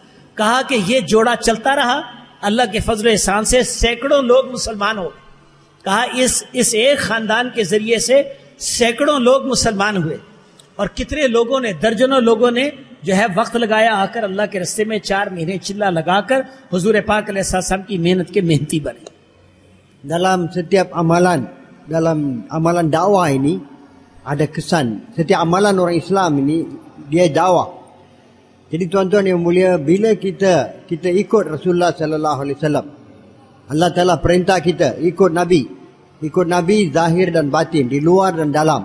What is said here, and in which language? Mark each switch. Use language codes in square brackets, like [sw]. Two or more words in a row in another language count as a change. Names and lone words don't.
[hi] कहा कि ये जोड़ा चलता रहा, अल्लाह के फजल एहसान से सैकड़ों लोग मुसलमान हो गए। कहा इस एक खानदान के जरिए से सैकड़ों लोग मुसलमान हुए, और कितने लोगों ने, दर्जनों लोगों ने जो है वक्त लगाया आकर अल्लाह के रास्ते में 4 महीने चिल्ला लगाकर हुजूर पाक अलैहिस्सलाम की मेहनत के मेहनती बने। [ms] Dalam setiap amalan, dalam amalan dakwah ini ada kesan. Setiap amalan orang Islam ini dia dakwah. Jadi tuan-tuan yang mulia, bila kita ikut Rasulullah [ar] صلى الله عليه وسلم, [ms] Allah Taala perintah kita ikut Nabi zahir dan batin, di luar dan dalam.